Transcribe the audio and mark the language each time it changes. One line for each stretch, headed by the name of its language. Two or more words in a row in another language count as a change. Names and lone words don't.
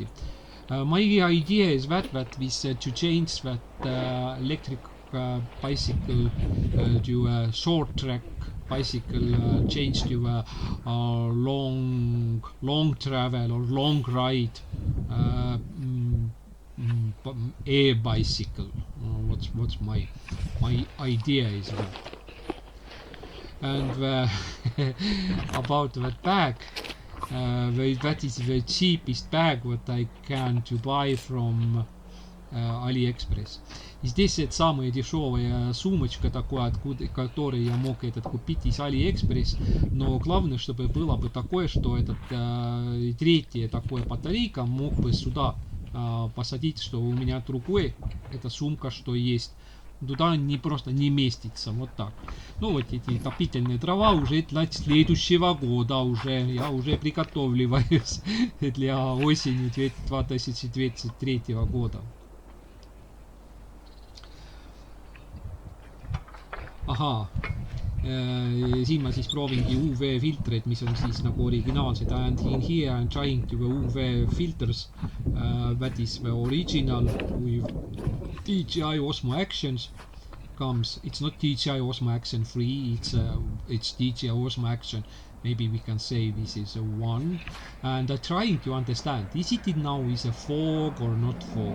English: My idea is that this to change that electric bicycle to a short track bicycle, change to a long travel or long ride e-bicycle. What's my idea is that. And about that bag, that is the cheapest bag what I can to buy from Aliexpress.
Russian: Здесь это самая дешевая сумочка такая, которую я мог купить из Aliexpress, но главное, чтобы было бы такое, что этот третья такая батарейка мог бы сюда посадить, что у меня другой эта сумка, что есть, туда не просто не местится, вот так. Ну вот эти топительные дрова уже для следующего года уже, я уже приготовливаюсь для осени 2023 года.
Estonian: Ahaa, siin ma siis proovingi UV filtreid, mis on siis nagu originaalsed.
English: And in here I'm trying to UV filters, that is the original with DJI OSMO actions comes. It's not DJI OSMO action 3, it's DJI OSMO action. Maybe we can say this is a 1. And I'm trying to understand, is it now is a fog or not fog?